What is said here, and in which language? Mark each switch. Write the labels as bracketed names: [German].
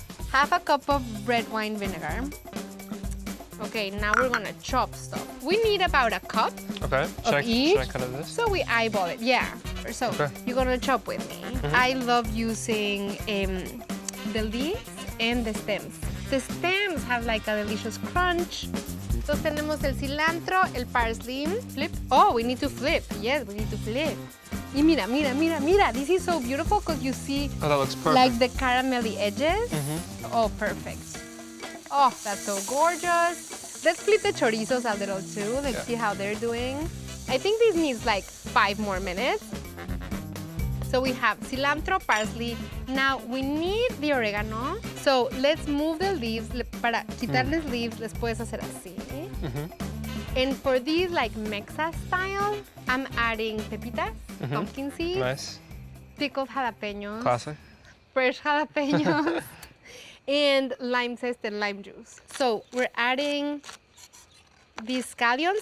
[English] Half a cup of red wine vinegar. Okay, now we're gonna chop stuff. We need about a cup Okay. of each. Should I cut it this? So we eyeball it, yeah. So Okay. you're gonna chop with me. I love using the leaves and the stems. The stems have like a delicious crunch. [Spanish] Entonces tenemos el cilantro, el parsley. [English] Flip. Oh, we need to flip. Yes, we need to flip. [Spanish] Y mira, mira, mira, mira. [English] This is so beautiful because you see Oh, that looks perfect. like the caramelly edges. Oh, perfect. Oh, that's so gorgeous. Let's flip the chorizos a little too. Let's see how they're doing. I think this needs like 5 more minutes. So we have cilantro, parsley. Now we need the oregano. So let's move the leaves. [Spanish] Para quitarles leaves, les puedes hacer así. [English] And for these like Mexa style, I'm adding pepitas, pumpkin seeds, Nice. pickled jalapenos, Classic. fresh jalapenos, and lime zest and lime juice. So we're adding these scallions.